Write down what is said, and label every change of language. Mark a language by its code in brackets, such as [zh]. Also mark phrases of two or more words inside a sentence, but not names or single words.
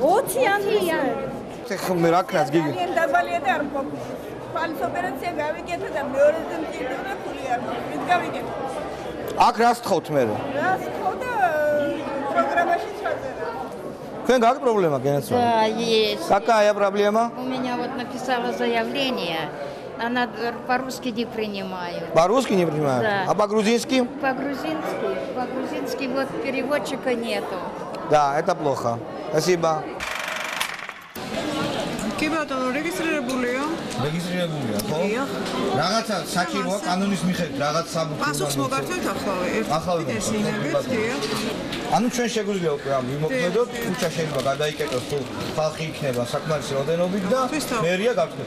[ka] 20 იანვრიდან. ეხლა რა ქნას გიგი? დაბალია და არ მყოფი. ფალის ოპერაცია გავიგეთ და მეორეზე მჭირდება ფული არ მყოფი. გავიგეთ. აქ რას თხოვთ მე? რას ხო და პროგრამაში ჩაწერა. Თქვენ გაქვთ პრობლემა გენაცვალ? [ru] Да, есть. Какая проблема? У меня вот написала заявление, она по-русски не принимает. По-русски не принимают? Да. А по-грузински? По-грузински вот переводчика нету. Да, это плохо. Спасибо. [ka] კი ბატონო, რეგისტრირებულია? რეგისტრირებულია, ხო? რაღაცა საჭიროა კანონის მიხედვით, რაღაც საბუთო. პასუხს მოგართვეთ ახლა. ახლა ანუ ჩვენ შეგვიძლია უკვე ამ ვიმოქმედოთ, ქუჩა შეიძლება გადაიკეტოს თუ ხალხი იქნება საკმარისი რაოდენობით და მერია გავხსნათ.